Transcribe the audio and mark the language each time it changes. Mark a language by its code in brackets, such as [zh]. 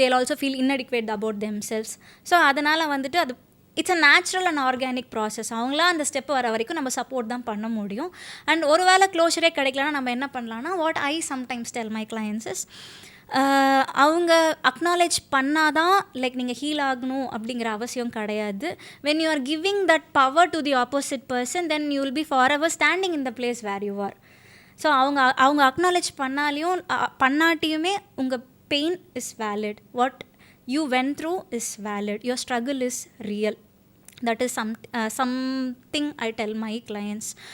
[en] they will also feel inadequate about themselves. So [ta] அதனால் வந்துட்டு அது [en] It's a natural and organic process. [ta] அவங்களாம் அந்த ஸ்டெப் வர வரைக்கும் நம்ம சப்போர்ட் தான் பண்ண முடியும். அண்ட் ஒரு வேளை க்ளோஷரே கிடைக்கலன்னா நம்ம என்ன பண்ணலான்னா [en] what I sometimes tell my clients is [ta] அவங்க அக்னாலேஜ் பண்ணாதான் லைக் நீங்கள் ஹீல் ஆகணும் அப்படிங்கிற அவசியம் கிடையாது. [en] When you are giving that power to the opposite person then you will be forever standing in the place where you are. So [ta] அவங்க acknowledge பண்ணாட்டியுமே [en] உங்கள் pain is valid, what you went through is valid, your struggle is real. That is something I tell my clients.